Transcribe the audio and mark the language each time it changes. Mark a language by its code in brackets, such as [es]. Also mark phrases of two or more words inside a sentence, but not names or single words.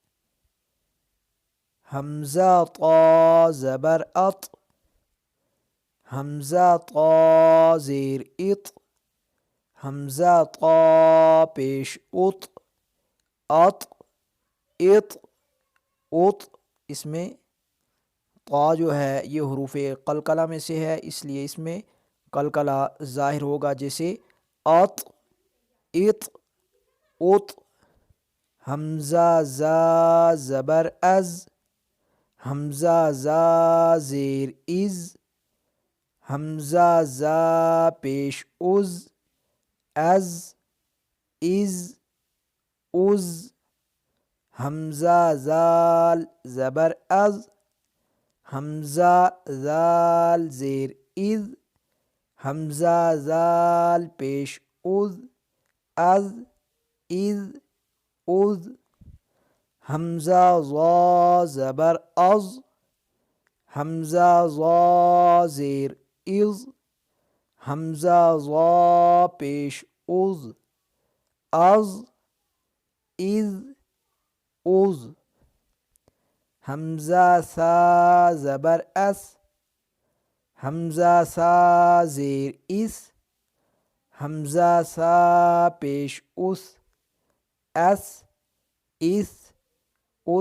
[ur] حمزہ طا زبر اط، حمزہ طا زیر اط، حمزہ طا پیش اط، اط، اط، اط۔ اس میں طا جو ہے یہ حروف قلقلہ میں سے ہے، اس لیے اس میں قلقلہ ظاہر ہوگا، جیسے اط، اط، اط۔ حمزہ زا زبر از، حمزہ زا زیر از، حمزہ زا پیش از، از، از، از۔ حمزہ زال زبر از، حمزہ زال زیر از، حمزہ زال پیش از، از، از، از۔ حمزہ ضا زبر از، حمزہ ضا زیر از، حمزہ ضا پیش از، از، از، از۔ حمزہ ثا زبر اس، حمزہ ثا زیر اس، حمزہ ثا پیش اس، اس، اس، اس۔